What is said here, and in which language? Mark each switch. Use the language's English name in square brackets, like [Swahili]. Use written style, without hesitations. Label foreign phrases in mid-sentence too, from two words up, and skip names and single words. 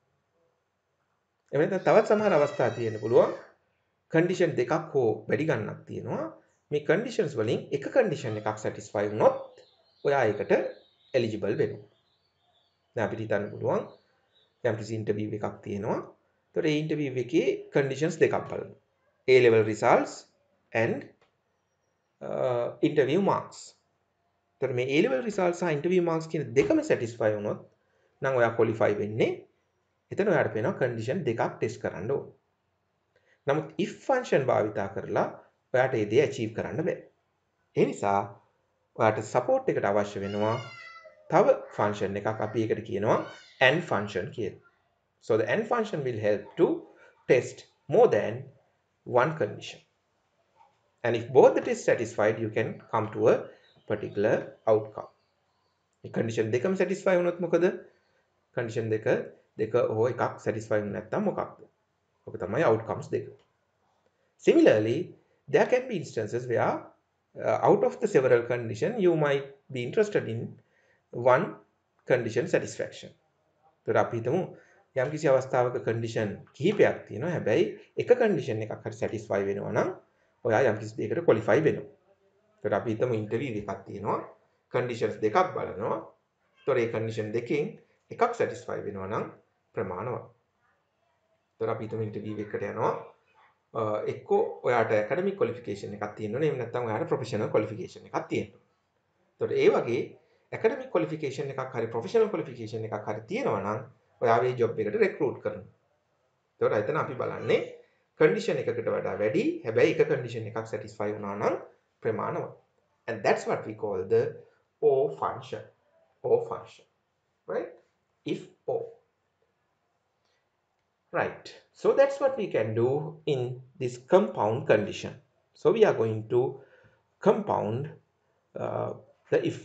[Sinhala] එහෙනම් තවත් සමහර අවස්ථා තියෙන්න පුළුවන් condition දෙකක් හෝ වැඩි ගණනක් තියෙනවා. මේ conditions වලින් එක condition එකක් satisfy වුණොත් ඔයා ඒකට eligible වෙනවා. දැන් අපිට හිතන්න පුළුවන් යම්කිසි interview එකක් තියෙනවා. ඒතකොට ඒ interview එකේ conditions දෙකක් බලනවා. [English] A level results and interview marks. [Sinhala] එතකොට මේ [English] A level results [Sinhala] සහ [English] interview marks [Sinhala] කියන දෙකම satisfy වුණොත් නම් ඔයා qualify වෙන්නේ. එතන ඔයාට පේනවා condition දෙකක් test කරන්න ඕන. නමුත් [English] if function [Sinhala] භාවිතා කරලා ඔයාට ඒ දේ achieve කරන්න බෑ. ඒ නිසා ඔයාට support එකට අවශ්‍ය වෙනවා තව function එකක්, අපි ඒකට කියනවා [English] AND function [Sinhala] කියලා. [English] So the AND function will help to test more than one condition. And if both the tests satisfied, you can come to a particular outcome. [Sinhala] මේ condition දෙකම satisfy වුණොත් මොකද? condition දෙක හෝ එකක් satisfy වුණ නැත්නම් මොකක්ද? ඔක තමයි outcomes දෙක. [English] Similarly, there can be instances where out of the several conditions, you might be interested in one condition satisfaction. [Sinhala] ඒතර අපි හිතමු යම්කිසි අවස්ථාවක condition කිහිපයක් තියෙනවා. හැබැයි එක condition එකක් හරි satisfy වෙනවා නම් ඔයා යම්කිසි දෙයකට qualify වෙනවා. ඒතර අපි හිතමු interview එකක් තියෙනවා. conditions දෙකක් බලනවා. ඒතර ඒ condition දෙකෙන් එකක් satisfy වෙනවා නම් ප්‍රමාණවත්. ඒතර අපි හිතමු interview එකකට යනවා. එක්කෝ ඔයාට [English] academic qualification [Sinhala] එකක් තියෙන්න ඕනේ. එහෙම නැත්නම් ඔයාට [English] professional qualification [Sinhala] එකක් තියෙන්න ඕනේ. ඒතකොට ඒ වගේ [English] academic qualification [Sinhala] එකක් හරි [English] professional qualification [Sinhala] එකක් හරි තියෙනවා නම් ඔයා මේ job එකට recruit කරනවා. ඒතකොට එතන අපි බලන්නේ condition එකකට වඩා වැඩි, හැබැයි එක condition එකක් satisfy වුණා නම් ප්‍රමාණවත්. [English] And that's what we call the OR function. OR function. Right? If OR. Right. So that's what we can do in this compound condition. So we are going to compound the if function.